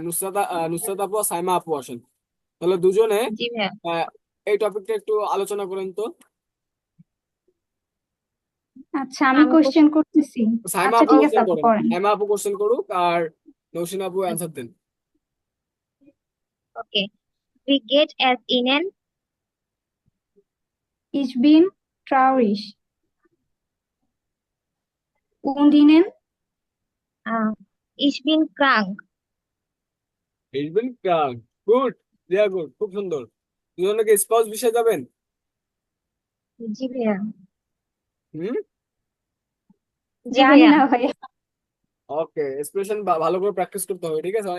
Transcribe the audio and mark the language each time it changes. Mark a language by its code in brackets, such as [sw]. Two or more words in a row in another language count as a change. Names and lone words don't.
[bn] হ্যাঁ, নুসরাত আপু আর সাইমা আপু আসেন। তাহলে দুজনে জি ভাইয়া। আহ, এই টপিকটা একটু আলোচনা করেন তো। আচ্ছা, আমি কোশ্চেন করতেছি। সাইমা আচ্ছা আপু ঠিক আছে, কোশ্চেন আপু করেন, করেন। সাইমা আপু কোশ্চেন করুক আর নৌসিন আপু অ্যান্সার দেন। ওকে, we get as in an [de] Ich bin traurig. Und Ihnen? uh, ich bin krank. ich bin krank, [bn] গুড, [en] really good, [bn] খুব সুন্দর। দুজনে কি স্পাউস বিষয়ে যাবেন? জি ভাইয়া। হুম, জি জানি ভাইয়া। না ভাইয়া। ওকে, এক্সপ্রেশন ভালো করে প্র্যাকটিস করতে হবে, ঠিক আছে?